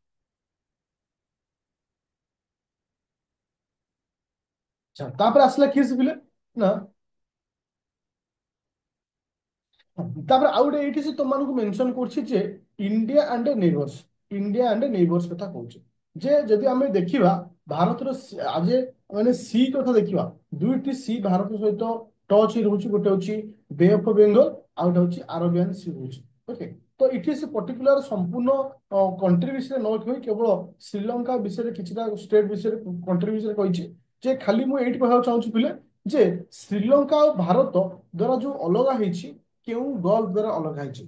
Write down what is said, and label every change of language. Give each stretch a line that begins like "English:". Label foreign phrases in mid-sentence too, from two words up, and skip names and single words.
Odia: ଆଚ୍ଛା ତାପରେ ଆସିଲା କିଏ ଶିଖିଲେ ନା ତାପରେ ଆଉ ଗୋଟେ ଏଇଠି ସେ ତମମାନଙ୍କୁ ମେନସନ କରୁଛି ଯେ
English: India and neighbours India and neighbours
Odia: କଥା କହୁଛି ଯେ ଯଦି ଆମେ ଦେଖିବା ଭାରତର ଆଜି ମାନେ ସି କଥା ଦେଖିବା ଦୁଇଟି ସି ଭାରତ ସହିତ ଟଚ୍ ହେଇ ରହୁଛି ଗୋଟେ ହଉଛି বে অফ বেঙ্গল ଆଉ ଗୋଟେ ହଉଛି ଆରବିଆନ୍ ସି ରହୁଛି। ଓକେ, ତ ଏଠି ସେ ପର୍ଟିକୁଲାର ସମ୍ପୂର୍ଣ୍ଣ କଣ୍ଟ୍ରି ବିଷୟରେ ନ କହି କେବଳ ଶ୍ରୀଲଙ୍କା ବିଷୟରେ କିଛିଟା ଷ୍ଟେଟ୍ ବିଷୟରେ କଣ୍ଟ୍ରି ବିଷୟରେ କହିଛି। ଯେ ଖାଲି ମୁଁ ଏଇଠି କହିବାକୁ ଚାହୁଁଛି ପିଲେ ଯେ ଶ୍ରୀଲଙ୍କା ଆଉ ଭାରତ ଦ୍ୱାରା ଯୋଉ ଅଲଗା ହେଇଛି କେଉଁ ଗଲ୍ଫ ଦ୍ୱାରା ଅଲଗା ହେଇଛି।